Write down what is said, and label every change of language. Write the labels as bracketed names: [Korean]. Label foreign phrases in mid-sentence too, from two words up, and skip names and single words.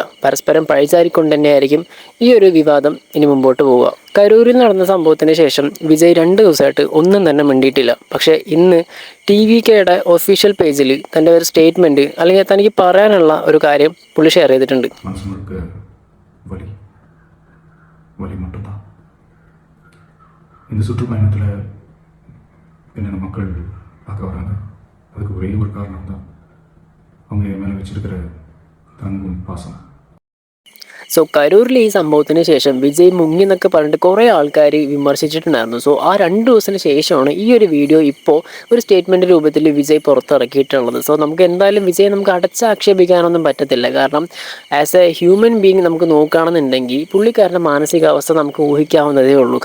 [Malayalam] പരസ്പരം പഴിചാരിക്കൊണ്ട് തന്നെയായിരിക്കും ഈ ഒരു വിവാദം ഇനി മുമ്പോട്ട് പോവുക. കരൂരിൽ നടന്ന സംഭവത്തിന് ശേഷം വിജയ് 2 ദിവസമായിട്ട് ഒന്നും തന്നെ മിണ്ടിയിട്ടില്ല. പക്ഷേ ഇന്ന് TVKയുടെ [English] official pageൽ [Malayalam] തൻ്റെ ഒരു സ്റ്റേറ്റ്മെൻറ്റ് അല്ലെങ്കിൽ തനിക്ക് പറയാനുള്ള ഒരു കാര്യം പുള്ളി ഷെയർ ചെയ്തിട്ടുണ്ട്. [Tamil] இந்த சுற்றுப்பயணத்தில் என்னென்ன மக்கள் பார்க்க வராங்க, அதுக்கு ஒரே ஒரு காரணம் தான் அவங்க என் மேலே வச்சிருக்கிற தங்கும் பாசம். [Malayalam] സോ കരൂരിൽ ഈ സംഭവത്തിന് ശേഷം വിജയ് മുങ്ങി എന്നൊക്കെ പറഞ്ഞിട്ട് കുറേ ആൾക്കാർ വിമർശിച്ചിട്ടുണ്ടായിരുന്നു. സോ ആ 2 ദിവസത്തിന് ശേഷമാണ് ഈ ഒരു വീഡിയോ ഇപ്പോൾ ഒരു സ്റ്റേറ്റ്മെൻറ്റ് രൂപത്തിൽ വിജയ് പുറത്തിറക്കിയിട്ടുള്ളത്. സോ നമുക്ക് എന്തായാലും വിജയ് നമുക്ക് അടച്ചാക്ഷേപിക്കാനൊന്നും പറ്റത്തില്ല. കാരണം [English] as a human being [Malayalam] നമുക്ക് നോക്കുകയാണെന്നുണ്ടെങ്കിൽ പുള്ളിക്കാരൻ്റെ മാനസികാവസ്ഥ നമുക്ക് ഊഹിക്കാവുന്നതേ ഉള്ളൂ.